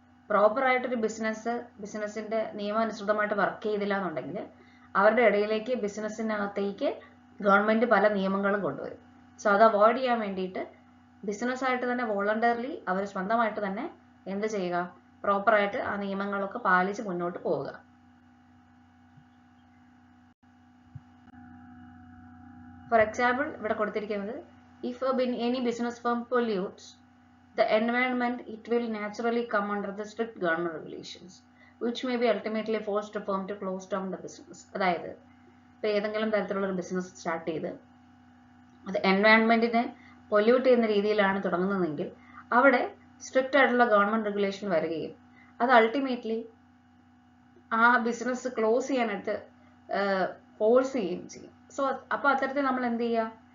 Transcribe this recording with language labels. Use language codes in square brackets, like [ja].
[ml] Proper ആയിട്ടൊരു ബിസിനസിന്റെ നിയമാനുസൃതമായിട്ട് work ചെയ്തില്ല എന്നുണ്ടെങ്കിൽ അവരുടെ ഇടയിലേക്ക് ബിസിനസ്സിനകത്തേക്ക് ഗവൺമെന്റ് പല നിയമങ്ങളും കൊണ്ടുവരും. സോ അത് അവോയ്ഡ് ചെയ്യാൻ വേണ്ടിയിട്ട് ബിസിനസ് ആയിട്ട് തന്നെ വോളണ്ടറിലി അവർ സ്വന്തമായിട്ട് തന്നെ എന്ത് ചെയ്യുക, പ്രോപ്പർ ആയിട്ട് ആ നിയമങ്ങളൊക്കെ പാലിച്ച് മുന്നോട്ട് പോവുക. [en] for example [ml] ഇവിടെ കൊടുത്തിരിക്കുന്നത്, [en] If any business firm pollutes the environment, it will naturally come under the strict government regulations, which may be ultimately forced the firm to close down the business. [ml] അതായത് ഇപ്പൊ ഏതെങ്കിലും തരത്തിലുള്ള ഒരു ബിസിനസ് സ്റ്റാർട്ട് ചെയ്ത് അത് എൻവയോൺമെന്റിനെ pollute ചെയ്യുന്ന രീതിയിലാണ് തുടങ്ങുന്നതെങ്കിൽ അവിടെ സ്ട്രിക്റ്റ് ആയിട്ടുള്ള ഗവൺമെന്റ് റെഗുലേഷൻ വരികയും അത് അൾട്ടിമേറ്റ്ലി ആ ബിസിനസ് ക്ലോസ് ചെയ്യാനായിട്ട് ഫോഴ്സ് ചെയ്യുകയും ചെയ്യും. സോ അപ്പൊ അത്തരത്തിൽ നമ്മൾ എന്ത് ചെയ്യുക,